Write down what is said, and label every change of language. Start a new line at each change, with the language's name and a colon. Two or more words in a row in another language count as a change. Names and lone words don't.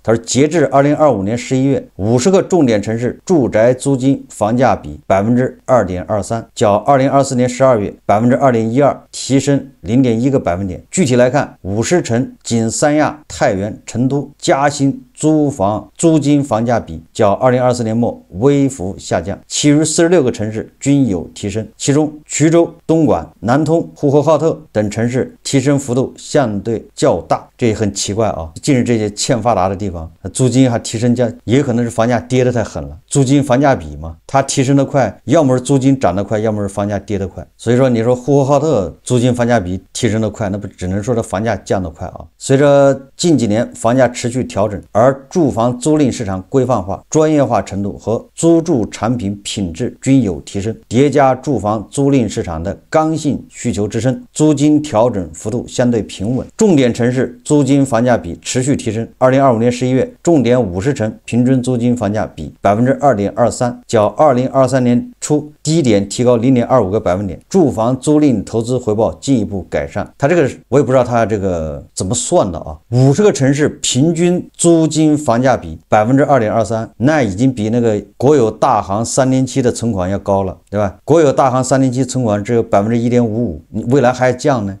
Chinese: 他說，截至2025年11月，50個重點城市住宅租金房價比2.23%，較2024年12月2.12%提升0.1個百分點。具體來看，50城僅三亞、太原、成都、嘉興租金房價比較2024年末微幅下降，其餘46 個城市均有提升，其中衢州、東莞、南通、呼和浩特等城市提升幅度相对較大。這也很奇怪啊，近日这些欠發達的地方，租金還提升也有可能是房價跌得太狠了。租金房價比嘛，它提升得快，要麼是租金漲得快，要麼是房價跌得快。所以說你說呼和浩特租金房價比提升得快，那不只能說这房價降得快啊。隨着近幾年房價持續調整，而住房租賃市場規範化、專業化程度和租住產品品質均有提升，疊加住房租賃市場的剛性需求支撐，租金調整幅度相對平穩。重點城市租金房價比持續提升。2025年11月，重點50城平均租金房價比2.23%，較2023年初低點提高0.25個百分點。住房租賃投資回報進一步改善。它這個我也不知道它這個怎麼算的啊，50個城市平均租金房價比2.23%，那已經比那個國有大行3年期的存款要高了，對吧？國有大行3年期存款只有1.55%，你未來還降呢？